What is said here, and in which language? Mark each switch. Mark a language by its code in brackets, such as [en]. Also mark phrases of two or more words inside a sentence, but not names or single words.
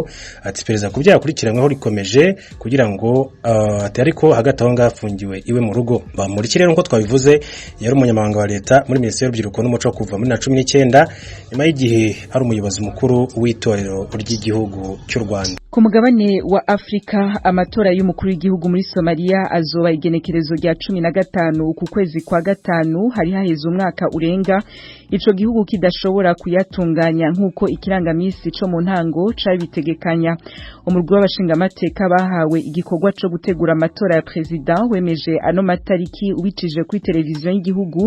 [rw] Ati perezida ku byaha akurikiranyweho rikomeje kugira ngo ariko hagati aho ngafungiwe iwe mu rugo. Bamporiki rero nko twabivuze yari umunyamabanga wa leta muri Minisiteri y'Urubyiruko n'Umuco kuva muri 2019 nyuma y'igihe ari umuyobozi mukuru w'itorero ry'igihugu cy'u Rwanda. [rn] Ku mugabane wa Afrika amatora y'umukuru w'igihugu muri Somalia azoba igenekerezo rya 15 ku kwezi kwa gatanu. Hari haheze umwaka urenga ico gihugu kidashobora kuyatunganya nkuko ikirangamisi co mu ntango cabitegekanya. Umurwi w'abashinga amateka bahawe igikorwa co gutegura amatora ya president wemeje ano matariki ubicije kuri televiziyo y'igihugu.